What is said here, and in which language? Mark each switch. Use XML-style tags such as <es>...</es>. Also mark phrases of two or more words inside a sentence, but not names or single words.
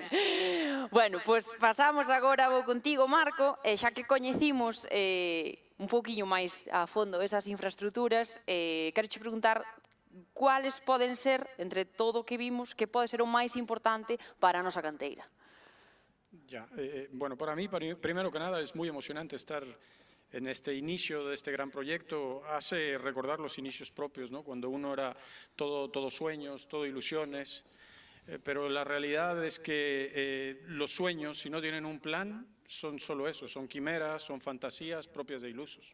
<gl>Bueno, pois pasamos agora vou contigo, Marco, e xa que coñecimos un pouquiño máis a fondo esas infraestructuras, quero che preguntar cuáles poden ser, entre todo o que vimos, que pode ser o máis importante para a nosa canteira.</gl> <es>Ya, bueno, para mí, primero que nada, es muy emocionante estar en este inicio de este gran proyecto. Hace recordar los inicios propios, ¿no? Cuando uno era todo sueños, todo ilusiones, pero la realidad es que los sueños, si no tienen un plan, son solo eso, son quimeras, son fantasías propias de ilusos.</es>